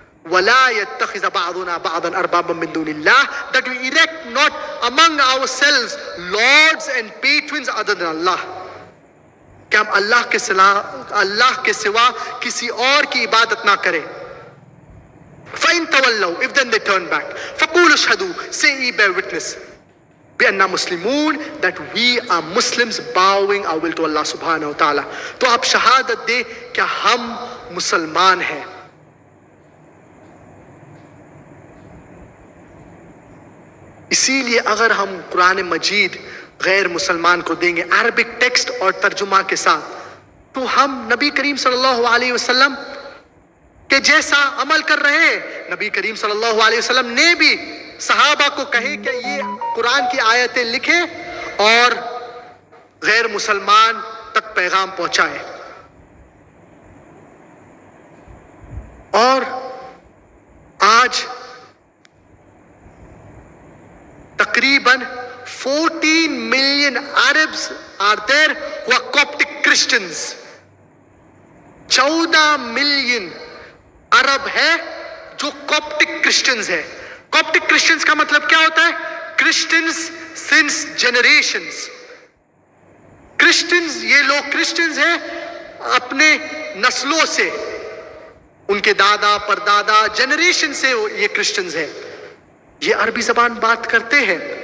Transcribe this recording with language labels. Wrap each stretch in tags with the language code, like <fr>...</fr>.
<ar>ولا يتخذ بعضنا بعضا اربابا من دون اللہ،</ar> <en>that we erect not among ourselves lords and patrons other than Allah،</en> <ur>کہ ہم اللہ کے سوا کسی اور کی عبادت نہ کریں.</ur> <ar>فَإِن تَوَلَّوْا،</ar> <en>if then they turn back،</en> <ar>فَقُولُوا اشْهَدُوا،</ar> <en>say ye bear witness،</en> <ar>بِأَنَّا مُسْلِمُونَ،</ar> <en>that we are Muslims bowing our will to Allah subhanahu wa ta'ala.</en> <ur>تو آپ شہادت دے کہ ہم مسلمان ہیں. اسی لیے اگر ہم قرآن مجید غیر مسلمان کو دیں گے عربک ٹیکسٹ اور ترجمہ کے ساتھ، تو ہم نبی کریم صلی اللہ علیہ وسلم کہ جیسا عمل کر رہے ہیں. نبی کریم صلی اللہ علیہ وسلم نے بھی صحابہ کو کہے کہ یہ قرآن کی آیتیں لکھیں اور غیر مسلمان تک پیغام پہنچائے. اور آج تقریباً</ur> <en>14 million Arabs are there who are Coptic Christians.</en> <ur>14 million عرب ہے جو کاپٹک کرسچنز ہے. کاپٹک کرسچنز کا مطلب کیا ہوتا ہے؟ Christians since generations. کرسچنز، یہ لوگ کرسچنز ہیں اپنے نسلوں سے، ان کے دادا پردادا جنریشن سے یہ کرسچنز ہیں. یہ عربی زبان بات کرتے ہیں.</ur>